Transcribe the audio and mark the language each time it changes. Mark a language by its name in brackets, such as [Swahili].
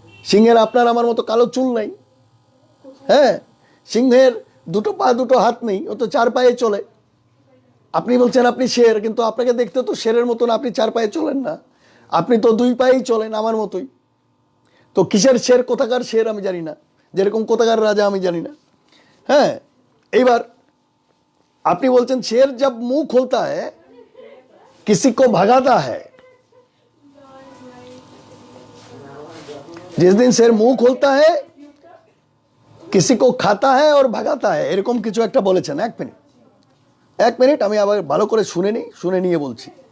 [Bangla] সিংহের আপনার আমার মতো কালো চুল নাই, হ্যাঁ, সিংহের দুটো পা দুটো হাত নেই, ও তো চার পায়ে চলে। আপনি বলছেন আপনি শের, কিন্তু আপনাকে দেখতে তো শেরের মতন, আপনি চার পায়ে চলেন না, আপনি তো দুই পায়েই চলেন আমার মতোই। তো কিসের শের, কোথাকার শের আমি জানি না, যেরকম কোথাকার রাজা আমি জানি না। হ্যাঁ, এইবার আপনি বলছেন [Hindi] शेर जब मुंह खोलता है किसी को भगाता है, जिस दिन शेर मुंह खोलता है किसी को खाता है और भगाता है, [Bangla] এরকম কিছু একটা বলেছেন। এক মিনিট আমি আবার ভালো করে শুনে নিয়ে বলছি।